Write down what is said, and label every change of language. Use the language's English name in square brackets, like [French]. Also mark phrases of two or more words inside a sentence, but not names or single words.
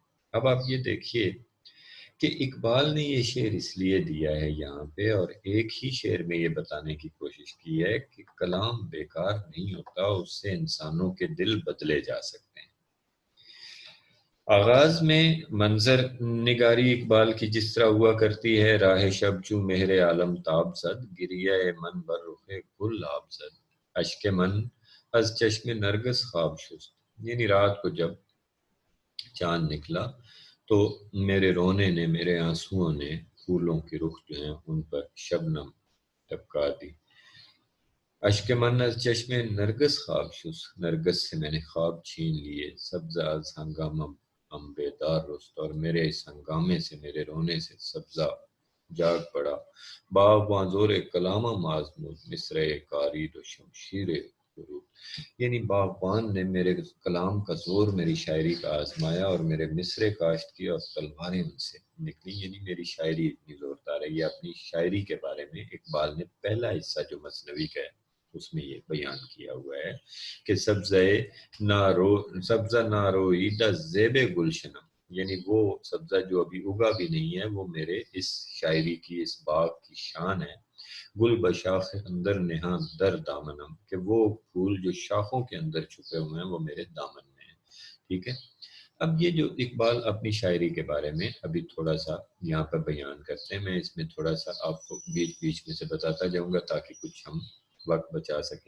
[Urdu] اب آپ یہ دیکھیے کہ اقبال نے یہ شعر اس لیے دیا ہے یہاں پہ، اور ایک ہی شعر میں یہ بتانے کی کوشش کی ہے کہ کلام بیکار نہیں ہوتا، اس سے انسانوں کے دل بدلے جا سکتے ہیں۔ آغاز میں منظر نگاری اقبال کی جس طرح ہوا کرتی ہے، [Persian] راہ شب چوں مہر عالم تاب زد، گریہ من بر رخ گل آب زد، اشک من از چشم نرگس خواب شست، [Urdu] یعنی رات کو جب چاند نکلا تو میرے رونے نے، میرے آنسوؤں نے پھولوں کے رخ جو ہیں ان پر شبنم ٹپکا دی۔ [Persian] اشک من از چشم نرگس خواب شست، [Urdu] نرگس سے میں نے خواب چھین لیے، [Persian] سبز از ہنگامہ ہم بیدار رست، [Urdu] اور میرے اس ہنگامے سے، میرے رونے سے سبزہ جاگ پڑا، [Persian] باغباں زور کلامہ معزمود، مصرع کارید و شمشیر ورود. [Urdu] یعنی باغبان نے میرے کلام کا زور میری شاعری کا آزمایا، اور میرے مصرے کاشت کی اور تلواریں ان سے نکلی. یعنی میری شاعری اتنی زوردار ہے. یہ اپنی شاعری کے بارے میں اقبال نے پہلا حصہ جو مثنوی کا ہے اس میں یہ بیان کیا ہوا ہے کہ [Persian] سبزہ نارویدہ زیب گلشنم، [Urdu] یعنی وہ سبزہ جو ابھی اگا بھی نہیں ہے، وہ میرے اس شاعری کی، اس باغ کی شان ہے. [Persian] گل بشاخ اندر نہاں در دامنم، [Urdu] کہ وہ پھول جو شاخوں کے اندر چھپے ہوئے ہیں وہ میرے دامن میں ہیں. ٹھیک ہے. اب یہ جو اقبال اپنی شاعری کے بارے میں ابھی تھوڑا سا یہاں پر بیان کرتے ہیں، میں اس میں تھوڑا سا آپ کو بیچ بیچ میں سے بتاتا جاؤں گا تاکہ کچھ ہم وقت بچا سکیں.